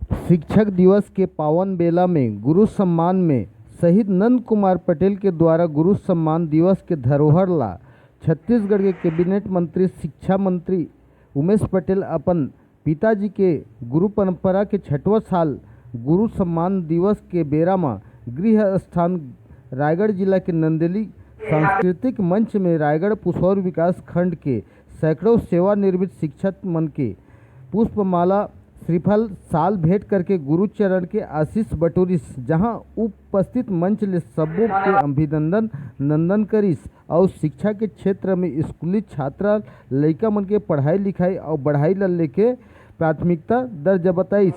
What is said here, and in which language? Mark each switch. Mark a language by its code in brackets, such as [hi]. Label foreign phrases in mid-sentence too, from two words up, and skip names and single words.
[hne] शिक्षक दिवस के पावन बेला में गुरु सम्मान में शहीद नंद कुमार पटेल के द्वारा गुरु सम्मान दिवस के धरोहर ला छत्तीसगढ़ के कैबिनेट मंत्री शिक्षा मंत्री उमेश पटेल अपन पिताजी के गुरु परंपरा के 6वां साल गुरु सम्मान दिवस के बेरा में गृह स्थान रायगढ़ जिला के नंदेली सांस्कृतिक मंच में रायगढ़ पुसौर विकास खंड के सैकड़ों सेवानिवृत्त शिक्षक मन के पुष्पमाला श्रीफल साल भेंट करके गुरुचरण के आशीष बटोरिस, जहां उपस्थित मंच ले सबों के अभिनंदन नंदन करिस और शिक्षा के क्षेत्र में स्कूली छात्रा लड़का मन के पढ़ाई लिखाई और बढ़ाई ला लेके प्राथमिकता दर्ज बताइस।